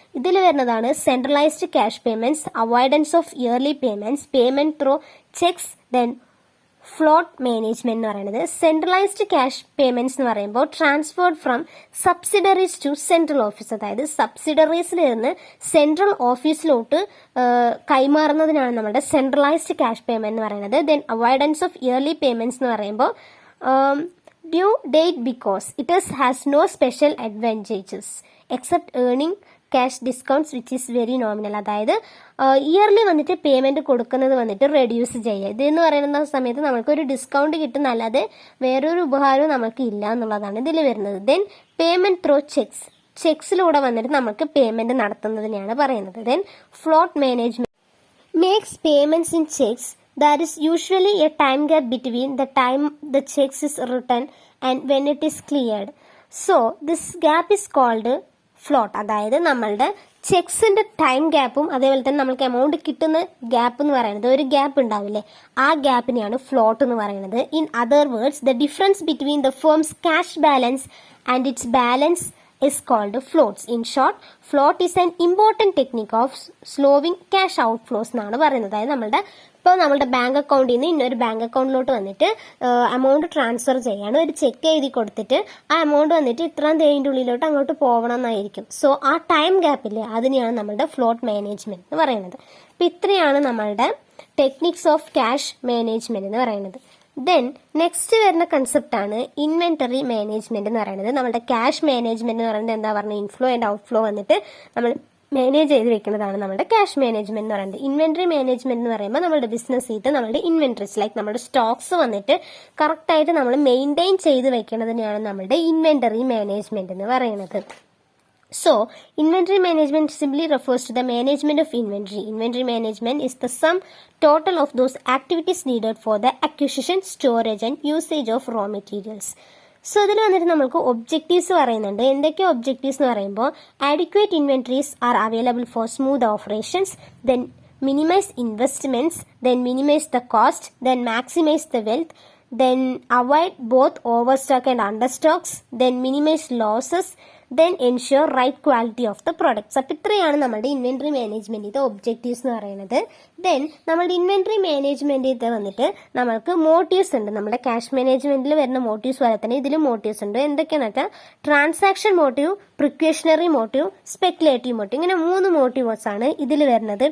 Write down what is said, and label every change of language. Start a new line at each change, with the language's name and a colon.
Malayalam: ഇതിൽ വരുന്നതാണ് centralised cash payments, avoidance of yearly payments, payment through checks, then float management എന്ന് പറയുന്നത്.
English: centralised cash payments
Malayalam: എന്ന് പറയുമ്പോൾ
English: Transferred from subsidiaries to central office.
Malayalam: അതായത് സബ്സിഡറീസിൽ നിന്ന് സെൻട്രൽ ഓഫീസിലോട്ട് കൈമാറുന്നതിനാണ് നമ്മുടെ സെൻട്രലൈസ്ഡ് ക്യാഷ് പേയ്മെന്റ് എന്ന് പറയുന്നത്.
English: then avoidance of early payments
Malayalam: എന്ന് പറയുമ്പോൾ
English: due date because it has no special advantages except earning cash discounts which is very nominal.
Malayalam: അതായത് yearly വന്നിട്ട് payment കൊടുക്കുന്നത് വന്നിട്ട് റെഡ്യൂസ് ചെയ്യുക. ഇതെന്ന് പറയുന്ന സമയത്ത് നമുക്കൊരു ഡിസ്കൗണ്ട് കിട്ടുന്നല്ലാതെ വേറൊരു ഉപകാരവും നമുക്ക് ഇല്ല എന്നുള്ളതാണ് ഇതിൽ വരുന്നത്. ദെൻ പേയ്മെന്റ് ത്രൂ ചെക്സിലൂടെ വന്നിട്ട് നമുക്ക് പേയ്മെന്റ് നടത്തുന്നതിനെയാണ് പറയുന്നത്.
English: Then float management makes payments in cheques. There is usually a time gap between the time the checks is written and when it is cleared. So this gap is called float.
Malayalam: അതായത് നമ്മളുടെ ചെക്സിന്റെ time ഗ്യാപ്പും അതേപോലെ തന്നെ നമുക്ക് amount കിട്ടുന്ന gap എന്ന് പറയുന്നത് ഒരു gap ഉണ്ടാവില്ലേ, ആ ഗ്യാപ്പിനെയാണ് ഫ്ലോട്ട് എന്ന് പറയുന്നത്.
English: In other words, the difference between the firm's cash balance and its balance is called floats. In short, float is an important technique of slowing cash outflows
Malayalam: എന്നാണ് പറയുന്നത്. അതായത് നമ്മളുടെ ബാങ്ക് അക്കൗണ്ടിൽ നിന്ന് ഇന്നൊരു ബാങ്ക് അക്കൗണ്ടിലോട്ട് വന്നിട്ട് എമൗണ്ട് ട്രാൻസ്ഫർ ചെയ്യാണ്, ഒരു ചെക്ക് എഴുതി കൊടുത്തിട്ട് ആ എമൗണ്ട് വന്നിട്ട് ഇത്രയും തേതിൻ്റെ ഉള്ളിലോട്ട് അങ്ങോട്ട് പോകണം എന്നായിരിക്കും. സോ ആ ടൈം ഗ്യാപ്പില്ലേ, അതിനെയാണ് നമ്മളുടെ ഫ്ലോട്ട് മാനേജ്മെന്റ് എന്ന് പറയുന്നത്. അപ്പം ഇത്രയാണ് നമ്മളുടെ ടെക്നിക്സ് ഓഫ് ക്യാഷ് മാനേജ്മെന്റ് എന്ന് പറയുന്നത്. ദെൻ നെക്സ്റ്റ് വരുന്ന കൺസെപ്റ്റ് ആണ് ഇൻവെന്ററി മാനേജ്മെന്റ് എന്ന് പറയുന്നത്. നമ്മുടെ ക്യാഷ് മാനേജ്മെന്റ് എന്ന് പറയുന്നത് എന്താ പറഞ്ഞത്, ഇൻഫ്ലോ ആൻഡ് ഔട്ട്ഫ്ലോ വന്നിട്ട് നമ്മൾ മാനേജ് ചെയ്ത് വെക്കുന്നതാണ് നമ്മുടെ ക്യാഷ് മാനേജ്മെന്റ് എന്ന് പറയുന്നത്. ഇൻവെന്ററി മാനേജ്മെന്റ് എന്ന് പറയുമ്പോൾ നമ്മുടെ ബിസിനസ് ചെയ്ത് നമ്മുടെ ഇൻവെന്ററീസ് ലൈക്ക് നമ്മുടെ സ്റ്റോക്സ് വന്നിട്ട് കറക്റ്റ് ആയിട്ട് നമ്മൾ മെയിൻറ്റെയിൻ ചെയ്ത് വെക്കുന്നതിനെയാണ് നമ്മുടെ ഇൻവെന്ററി മാനേജ്മെന്റ് എന്ന് പറയുന്നത്.
English: So, inventory management simply refers to the management of inventory. Inventory management is the sum total of those activities needed for the acquisition, storage and usage of raw materials.
Malayalam: So ഇതിൽ വന്നിട്ട് നമുക്ക് objectives പറയുന്നുണ്ട്. എന്തൊക്കെയോ objectives എന്ന് പറയുമ്പോൾ
English: adequate inventories are available for smooth operations, then minimize investments, then minimize the cost, then maximize the wealth, then avoid both overstock and understocks, then minimize losses, then ensure right quality of the products.
Malayalam: അപ്പോൾ ഇത്രയാണ് നമ്മുടെ inventory മാനേജ്മെന്റിന്റെ objectives എന്ന് പറയുന്നത്. Then നമ്മുടെ inventory മാനേജ്മെന്റിൽ വന്നിട്ട് നമ്മൾക്ക് മോട്ടീവ്സ് ഉണ്ട്. നമ്മുടെ ക്യാഷ് മാനേജ്മെന്റിൽ വരുന്ന മോട്ടീവ്സ് പോലെ തന്നെ ഇതിലും മോട്ടീവ്സ് ഉണ്ട്. എന്തൊക്കെയാണെന്ന് വെച്ചാൽ transaction motive, precautionary motive, speculative motive, ഇങ്ങനെ 3 മോട്ടീവ്സ് ആണ് ഇതിൽ വരുന്നത്.